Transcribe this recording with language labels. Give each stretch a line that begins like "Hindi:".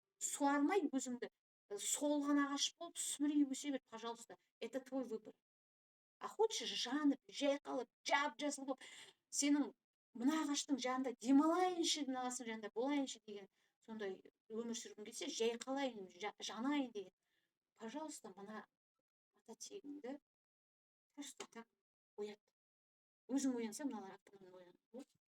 Kazakh: Суармай өзіңді, солған ағаш болып сүмірей өсе бер, пожалуйста.
Russian: Это твой выбор. А хочешь,
Kazakh: жанып, жайқалып, жап-жасыл болып, сенің мына ағаштың жанында демалайыншы, мына ағаштың жанында болайыншы деген сондай өмір сүргің келсе, жайқалайын, жанайын деген. Пожалуйста, мына ата тегіңді
Russian: просто так
Kazakh: оят. Өзің оянса, мыналар автоматом оянады.